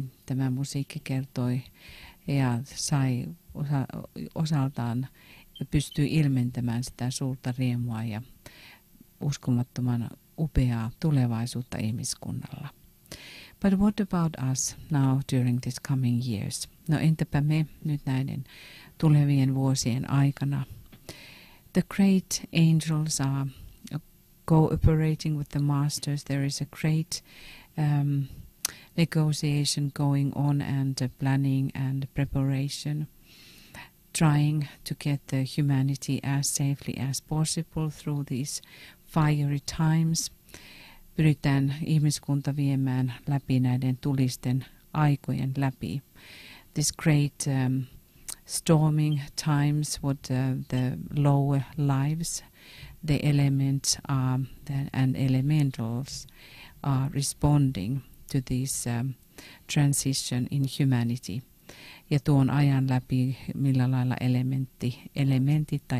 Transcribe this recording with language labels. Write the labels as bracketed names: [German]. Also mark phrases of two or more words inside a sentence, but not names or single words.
[Finnish] Tämä musiikki kertoi ja sai osaltaan pystyy ilmentämään sitä suurta riemua ja uskomattoman upeaa tulevaisuutta ihmiskunnalla. [English] But what about us now during this coming years? [Finnish] No entäpä me nyt näiden tulevien vuosien aikana? [English] The great angels are cooperating with the masters. There is a great negotiation going on and planning and preparation, trying to get the humanity as safely as possible through these fiery times. [Finnish] Pyritään ihmiskunta viemään läpi näiden tulisten aikojen läpi. [English] This great storming times, what the lower lives, the elements and elementals are responding to this transition in humanity. [Finnish] Ja tuon ajan läpi, millä lailla elementit tai